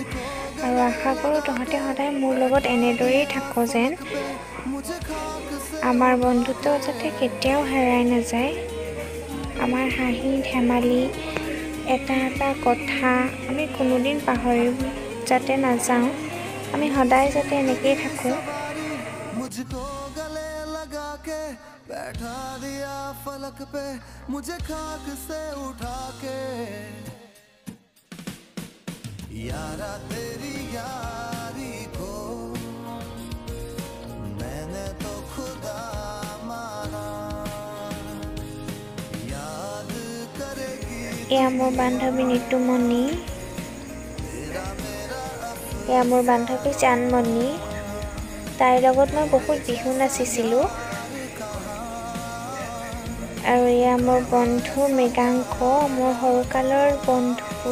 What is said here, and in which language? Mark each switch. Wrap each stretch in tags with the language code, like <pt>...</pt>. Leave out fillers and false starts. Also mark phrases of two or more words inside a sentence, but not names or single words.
<as>আৰু আশা কৰোঁ তহঁতে সদায় মোৰ লগত এনেদৰেই থাক যেন। আমাৰ বন্ধুত্ব যাতে কেতিয়াও হেৰাই নাযায়। আমাৰ হাঁহি ধেমালি, এটা এটা কথা আমি কোনোদিন পাহৰি যাতে নাযাওঁ। আমি সদায় যাতে এনেকেই থাকোঁ।</as> <hi>बैठा दिया फलक पे मुझे खाक से उठा के, यारा तेरी यारी को मैंने तो खुदा माना, याद करेगी।</hi> <as>এয়া মোৰ বান্ধৱী নিতুমণি, এয়া মোৰ বান্ধৱী জানমণি। তাইৰ লগত মই বহুত বিহু নাচিছিলোঁ। আৰু এয়া মোৰ বন্ধু মৃগাংক, মোৰ সৰুকালৰ বন্ধু।</as>